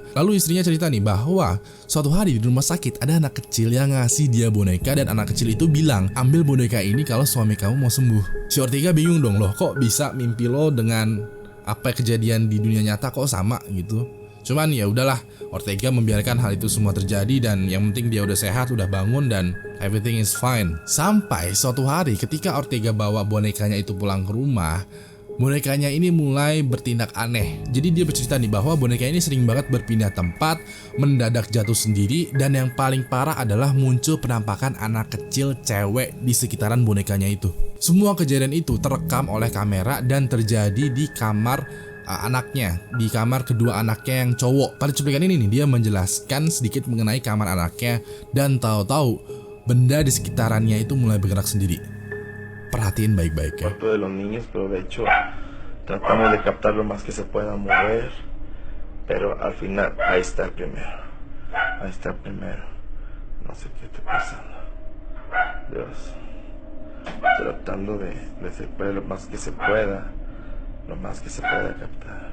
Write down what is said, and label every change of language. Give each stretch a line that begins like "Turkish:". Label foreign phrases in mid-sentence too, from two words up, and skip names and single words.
Indonesian: Lalu istrinya cerita nih bahwa suatu hari di rumah sakit ada anak kecil yang ngasih dia boneka dan anak kecil itu bilang ambil boneka ini kalau suami kamu mau sembuh. Si Ortega bingung dong, loh kok bisa mimpi lo dengan apa kejadian di dunia nyata kok sama gitu. Cuman ya udahlah, Ortega membiarkan hal itu semua terjadi dan yang penting dia udah sehat, udah bangun dan
English: everything is fine.
Indonesian: Sampai suatu hari ketika Ortega bawa bonekanya itu pulang ke rumah, bonekanya ini mulai bertindak aneh. Jadi dia bercerita nih bahwa boneka ini sering banget berpindah tempat, mendadak jatuh sendiri, dan yang paling parah adalah muncul penampakan anak kecil cewek di sekitaran bonekanya itu. Semua kejadian itu terekam oleh kamera dan terjadi di kamar anaknya, di kamar kedua anaknya yang cowok. Pada cuplikan ini nih dia menjelaskan sedikit mengenai kamar anaknya dan tahu-tahu benda di sekitarannya itu mulai bergerak sendiri. Perhatiin baik-baik ya.
Spanish: Cuarto de los niños, pero de hecho tratamos de captar lo más que se pueda mover, pero al final ahí está el primero, ahí está el primero. No sé qué está pasando, Dios, tratando de separar lo más que se pueda, lo más que se pueda captar.